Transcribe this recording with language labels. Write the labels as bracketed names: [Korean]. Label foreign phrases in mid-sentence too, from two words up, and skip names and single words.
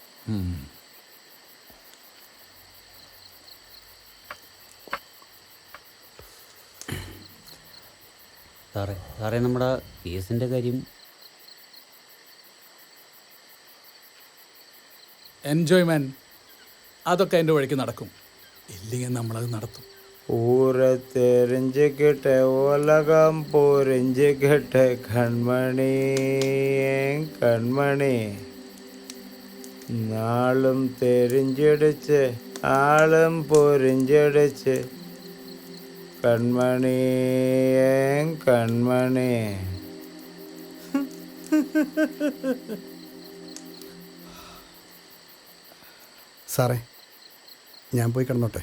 [Malayalam] സാറേ നമ്മുടെ കേസിൻ്റെ കാര്യം? എൻജോയ്മെൻറ്റ് അതൊക്കെ എൻ്റെ വഴിക്ക് നടക്കും. ഇല്ലെങ്കിൽ നമ്മളത് നടത്തും. [Tamil] ஊரை தெரிஞ்சுக்கிட்ட உலகம் புரிஞ்சுக்கிட்ட கண்மணி என் கண்மணி, நாளும் தெரிஞ்சிடுச்சு ஆளும் புரிஞ்சிடுச்சு கண்மணி என் கண்മണി. [Malayalam] സാറേ, ഞാൻ പോയി കിടന്നോട്ടെ.